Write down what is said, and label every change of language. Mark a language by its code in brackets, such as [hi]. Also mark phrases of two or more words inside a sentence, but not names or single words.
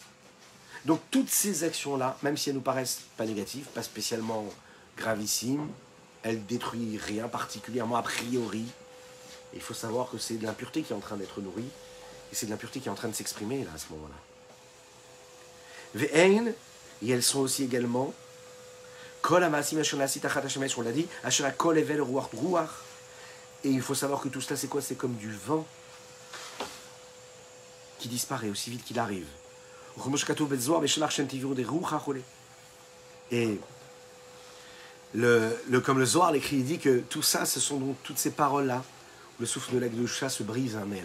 [fr] Donc toutes ces actions-là, même si elles nous paraissent pas négatives, pas spécialement gravissimes, elles détruisent rien particulièrement a priori. Il faut savoir que c'est de l'impureté qui est en train d'être nourrie et c'est de l'impureté qui est en train de s'exprimer là à ce moment-là. [he] ואין, [fr] et elles sont aussi également [he] כל המעשים אשר נעשית תחת השמש, [fr] on l'a dit, [he] אשר הכל הבל רוח רוח. [fr] Et il faut savoir que tout cela c'est quoi? C'est comme du vent qui disparaît aussi vite qu'il arrive. Et comme le Zohar l'écrit, il dit que tout ça, ce sont donc toutes ces paroles-là, où le souffle de la Gdusha se brise un aile.